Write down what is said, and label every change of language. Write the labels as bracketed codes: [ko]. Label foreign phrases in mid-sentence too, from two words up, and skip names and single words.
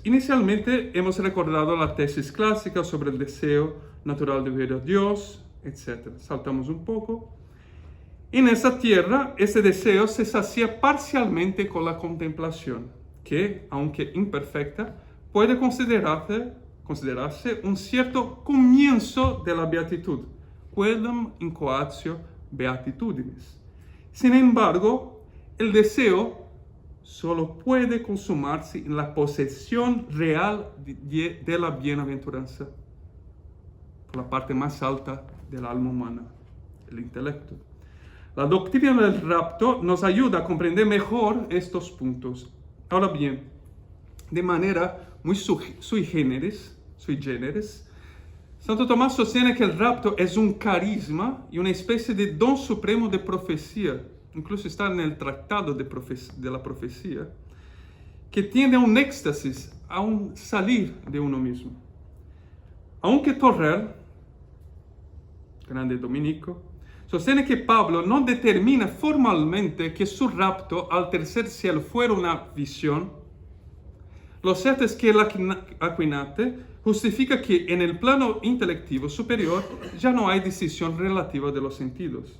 [es] Inicialmente hemos recordado la tesis clásica sobre el deseo natural de ver a Dios, etc. Saltamos un poco. En esa tierra, ese deseo se sacia parcialmente con la contemplación, que, aunque imperfecta, puede considerarse un cierto comienzo de la beatitud, [la] quellum incoatio beatitudinis. [es] Sin embargo, el deseo solo puede consumarse en la posesión real de la bienaventuranza, por la parte más alta del alma humana, el intelecto. La doctrina del rapto nos ayuda a comprender mejor estos puntos. Ahora bien, de manera muy [la] sui generis, [es] Santo Tomás sostiene que el rapto es un carisma y una especie de don supremo de profecía, incluso está en el tratado de la profecía, que tiende a un éxtasis, a un salir de uno mismo. Aunque Torrel, grande dominico, sostiene que Pablo no determina formalmente que su rapto al tercer cielo fuera una visión, lo cierto es que el Aquinnate justifica que en el plano intelectivo superior ya no hay decisión relativa de los sentidos.